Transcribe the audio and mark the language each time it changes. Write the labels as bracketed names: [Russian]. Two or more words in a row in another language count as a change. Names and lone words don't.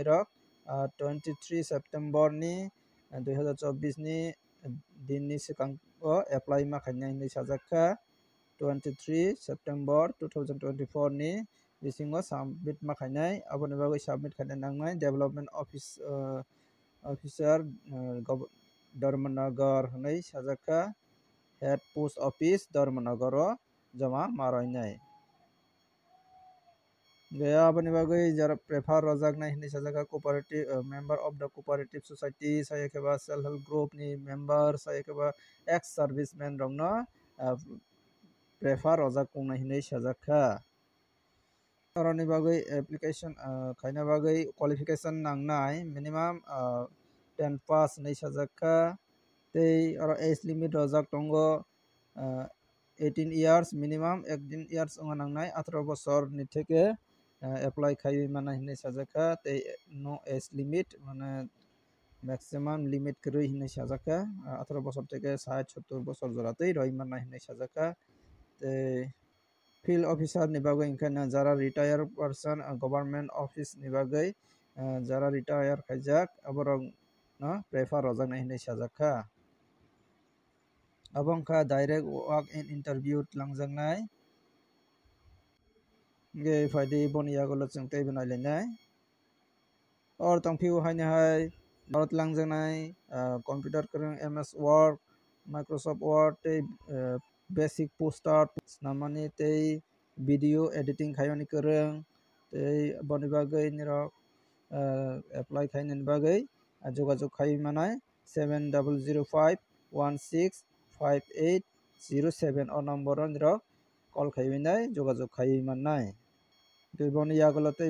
[Kok Borok] rok 23 September ni 2024 ni din ni swkang o apply ma khainai hinui sajakkha 23 September 2024 ni bisingo submit ma khainai aboni bagui submit khainai nangnai [English] development officer [Kok Borok] Dharmanagar hinui sajakkha [English] head post office [Kok Borok] Dharmanagar o joma maroinai aboni bagui jara prefer rojaknai hinui sajakha [English] cooperative member of the cooperative society [Kok Borok] sai kheba [English] self help group [Kok Borok] ni member sai kheba [English] ex serviceman [Kok Borok] rok no prefer rojak kongnai hinui sajakkha oroni bagui application khaina bagui qualification nangnai minimum 10 pass hinui sajakkha tei oro [English] age limit [Kok Borok] rojak tongo [English] 18 years minimum 18 years [Kok Borok] onga nangnai 18 bosor ni theke apply khai mana hinai sajaka tei no [English] age limit [Kok Borok] মানে [English] maximum limit [Kok Borok] krui hinai sajaka 18 bosor theke 60 70 bosor joratei roi mana hinai sajaka tei [English] field officer [Kok Borok] ni bagui ingkana jara [English] retire person government office [Kok Borok] ni bagui jara retire khaijak aborok no prefer rojak nai hinai sajaka abongkha [English] direct walk in interview [Kok Borok] langjaknai ge faidi boni yagulo chung tei banai lenai or tongpiu haini hai borot langjaknai [English] computer krung ms word microsoft word [Kok Borok] tei [English] basic poster [Kok Borok] namani tei [English] video editing [Kok Borok] khaiyoni krung tei boni bagui nirok apply khainani bagui jogajog khai manai 7005165807 o number nirok call khaibenai jogajog khai mannai tei boni yagulo tei